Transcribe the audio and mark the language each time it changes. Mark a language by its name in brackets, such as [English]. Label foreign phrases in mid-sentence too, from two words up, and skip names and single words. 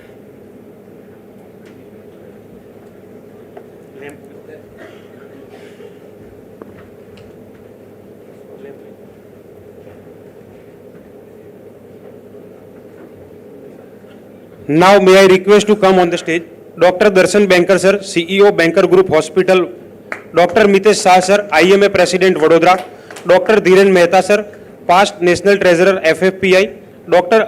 [English] Now may I request to come on the stage Dr. Darshan Banker sir, CEO Banker Group Hospital, Dr. Mitesh Shah sir, IMA President Vadodara, Dr. Dhiren Mehta sir, past National Treasurer FFPI, Dr.